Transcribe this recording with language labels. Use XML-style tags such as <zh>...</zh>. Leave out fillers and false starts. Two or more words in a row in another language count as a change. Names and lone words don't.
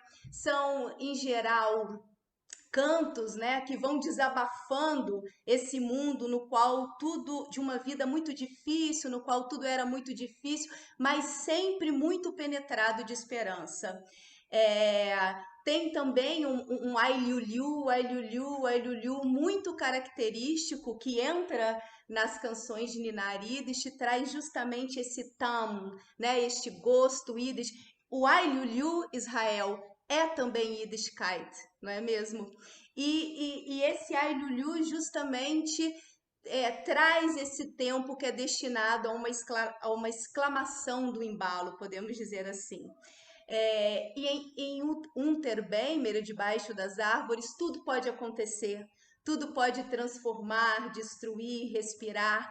<pt>São, em geral, cantos, né, que vão desabafando esse mundo no qual tudo, de uma vida muito difícil, no qual tudo era muito difícil, mas sempre muito penetrado de esperança. Tem também um ai-liu-liu, ai-liu-liu, ai-liu-liu muito característico que entra nas canções de Ninar Yiddish e traz justamente esse tam, né, este gosto Yiddish. O ai-liu-liu, Israel, é também Yiddishkeit, não é mesmo? E esse ai-liu-liu justamente traz esse tempo que é destinado a uma exclamação do embalo, podemos dizer assim. E em Unterbeimer, Debaixo das Árvores, tudo pode acontecer, tudo pode transformar, destruir, respirar.</pt>